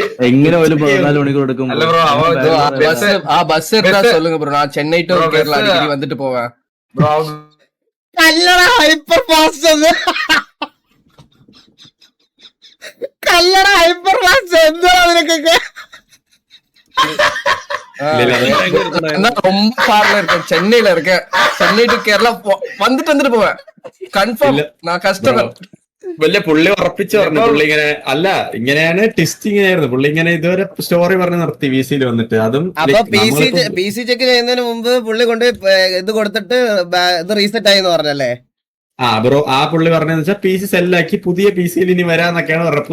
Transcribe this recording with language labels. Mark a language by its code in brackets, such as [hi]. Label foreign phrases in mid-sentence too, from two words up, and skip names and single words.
[ml] എങ്ങനെ ഒരു 14 മണിക്കൂർ എടുക്കും? ചെന്നൈ ടു കേരള അടിക്കടി വന്നിട്ട് പോവാ. [en] hyper fast hyper fast [ml] എന്താ അതിനൊക്കെ? [ta] ரொம்ப ஃபார்ல இருக்கேன், சென்னையில இருக்கேன். சென்னை டு கேரளா வந்துட்டு போவேன் கன்ஃபார்ம். நான் கஷ்டம் [ml] വലിയ പുള്ളി ഉറപ്പിച്ചു പറഞ്ഞു. പുള്ളി ഇങ്ങനെ അല്ല ഇങ്ങനെയാണ് ടെസ്റ്റിംഗ് ആയിരുന്നു. പുള്ളി ഇങ്ങനെ ഇതുവരെ സ്റ്റോറി പറഞ്ഞ് നിർത്തി VC-യിൽ വന്നിട്ട്. അതും അപ്പൊ [en] PC check [ml] ചെയ്യുന്നതിന് മുമ്പ് പുള്ളി കൊണ്ട് ഇത് കൊടുത്തിട്ട് ഇത് റീസെറ്റ് ആയി എന്ന് പറഞ്ഞല്ലേ? ബ്രോ ആ പുള്ളി പറഞ്ഞതെന്ന് വെച്ചാൽ PC സെല്ലാക്കി പുതിയ PC-യിൽ ഇനി വരാന്നൊക്കെയാണ് പറഞ്ഞത്.